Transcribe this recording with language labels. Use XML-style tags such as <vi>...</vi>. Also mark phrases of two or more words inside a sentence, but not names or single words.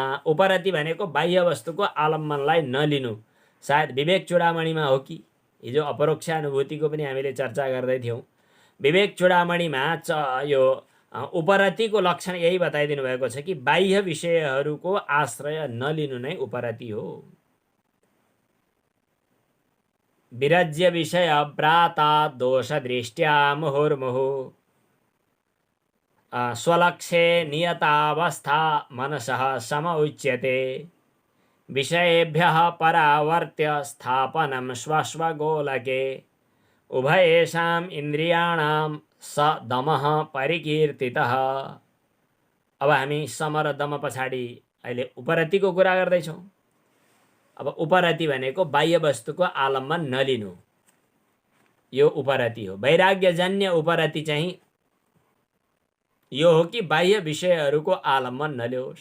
<ne>उपरति भनेको बाह्य वस्तुको आलम्बनलाई नलिनु। सायद विवेक चूडामणिमा हो कि हिजो अपरोक्षानुभूतिको पनि हामीले चर्चा गर्दै थियौँ। विवेक चूडामणिमा यो उपरतिको लक्षण यही बताइदिनु भएको छ कि बाह्य विषयहरूको आश्रय नलिनु नै उपरति हो।</ne> <sa>विरज्य विषय व्राता दोष दृष्ट्या मुहुर्मुहु स्वलक्षे नियतावस्था मनसः सम उच्यते। विषयेभ्यः परावर्त्य स्थापनं स्वस्वगोलके उभयेषाम् इन्द्रियाणां स दमः परिकीर्तितः।</sa> <ne>अब हामी सम र दम पछाडि अहिले उपरतिको कुरा गर्दैछौँ। अब उपरति भनेको बाह्य वस्तुको आलम्बन नलिनु, यो उपरति हो। वैराग्यजन्य उपरति चाहिँ यो हो कि बाह्य विषयहरूको आलम्बन नलियोस्।</ne>